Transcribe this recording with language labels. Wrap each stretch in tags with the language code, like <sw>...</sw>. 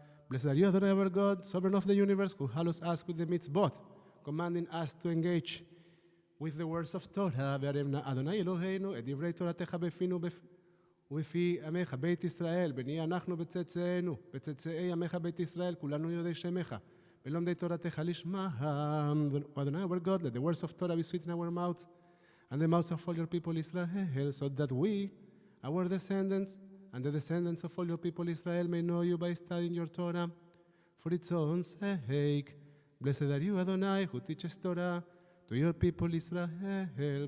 <en>Blessed are you, Adonai our God, sovereign of the universe, who hallows us with the mitzvot, commanding us to engage with the words of Torah.</en> <he>וערבנה אדוני אלוהינו את דברי תורתך בפינו ובפי עמך בית ישראל, בני אנחנו בצאצאינו, בצאצאי עמך בית ישראל, כולנו יודעי שמך. ולומדי תורתך לשמם.</he> <en>Adonai our God, let the words of Torah be sweet in our mouths, and the mouths of all your people Israel, so that we, our descendants, and the descendants of all your people Israel may know you by studying your Torah for its own sake. Blessed are you, Adonai, who teaches Torah to your people Israel.</en>